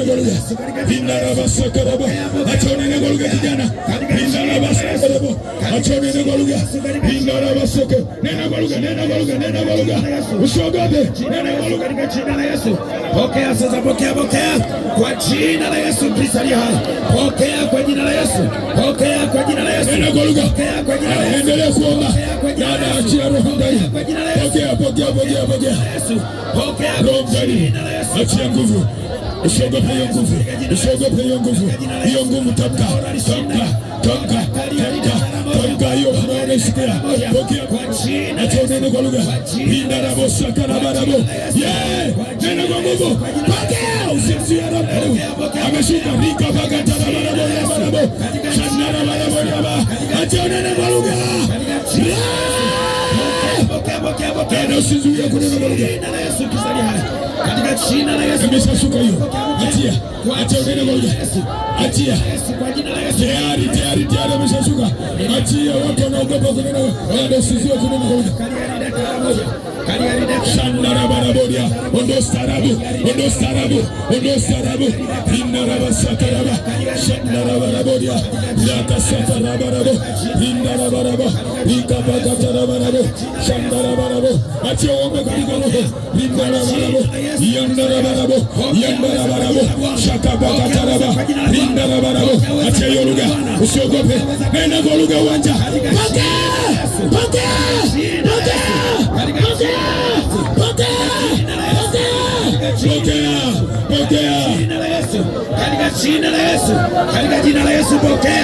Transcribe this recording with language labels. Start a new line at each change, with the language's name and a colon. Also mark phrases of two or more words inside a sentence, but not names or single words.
Swahili: goluga. Indara sakaraba. Achonene goluga kijana. Indara sakaraba. Achonene goluga. Indara saka. Nena goluga, nena goluga, nena goluga. Usiogope. Nena goluga katika jina la Yesu. Pokea sasa, pokea kwa jina la Yesu Kristo aliye hai. Pokea kwa jina la Yesu. Pokea kwa jina la Yesu. Nena goluga. Pokea kwa jina la Yesu. Endelea kuomba. Dada achia roho ndani. Pokea Yesu. Pokea roho ndani. Achia nguvu. Usiogope hiyo nguvu. Usiogope hiyo nguvu. Hiyo nguvu tamka hiyo unayosikia. Pokea kwa jina. Acha neno kwa lugha. Indarabo sakarabarabo. Neno kwa nguvu. Pokea usimzie roho. Ameshuka rika bagata barabo. Shandara barabo. Acha neno kwa lugha. Pokea usizuie kunena kwa lugha. Katika jina la Yesu. Ameshashuka hiyo. Acha unene kwa lugha. Achia. Kwa jina la Yesu. Tayari ameshashuka. Achia watu wanaogopa kunena. Wala usizuie kunena kwa lugha. Shandara barabodia. Ondo starabu. Indara sakaraba. Shandara barabodia. Yaka satara barabo. Indara barabo. Ikabagata barabo. Shandara barabo. Achia ombe katika roho. Indara barabo. Yandara barabo. Shakabagata barabo. Indara barabo. Achia hiyo lugha. Usiogope. Nenda kwa lugha uwanja. Pokea. Katika jina la Yesu pokea.